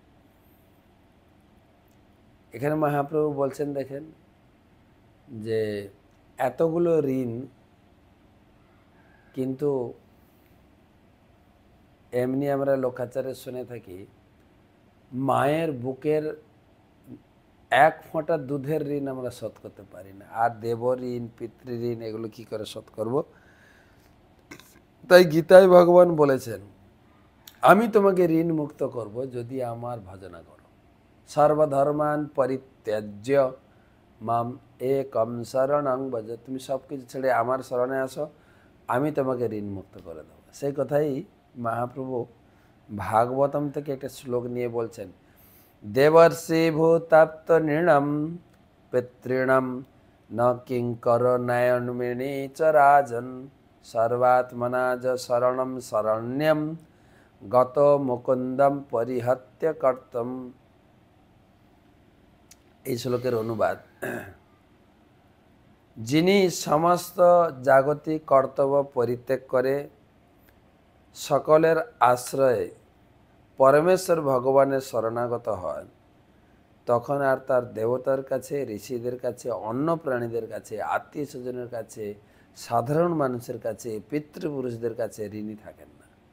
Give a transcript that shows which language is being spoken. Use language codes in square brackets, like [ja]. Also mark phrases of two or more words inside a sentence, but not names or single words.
[bn] এখানে মহাপ্রভু বলছেন, দেখেন যে এতগুলো ঋণ, কিন্তু এমনি আমরা লোকাচারে শুনে থাকি মায়ের বুকের এক ফোঁটা দুধের ঋণ আমরা শোধ করতে পারি না, আর দেব ঋণ, পিতৃ ঋণ এগুলো কি করে শোধ করব? তাই গীতায় ভগবান বলেছেন, আমি তোমাকে ঋণ মুক্ত করব যদি আমার ভজনা করো। [sa] সর্বধর্মান পরিত্যাজ্য মাম একম শরণং ভজ। [bn] তুমি সব কিছু ছেড়ে আমার শরণে আসো, আমি তোমাকে ঋণ মুক্ত করে দেবো। সেই কথাই মহাপ্রভু ভাগবতম থেকে একটা শ্লোক নিয়ে বলছেন, [sa] দেবর্ষি ভূতাপ্ত নৃণম পিতৃণম ন কিঙ্কর নয়নমিনী চ রাজন সর্বাত্মনা য শরণম শরণ্যম গত মুকুন্দম পরিহত্য কর্তম। [bn] এই শ্লোকের অনুবাদ, যিনি সমস্ত জাগতিক কর্তব্য পরিত্যাগ করে সকলের আশ্রয়ে পরমেশ্বর ভগবানের শরণাগত হয়, তখন আর তার দেবতার কাছে, ঋষিদের কাছে, অন্য প্রাণীদের কাছে, আত্মীয় স্বজনের কাছে, সাধারণ মানুষের কাছে, পিতৃপুরুষদের কাছে ঋণী থাকেন না।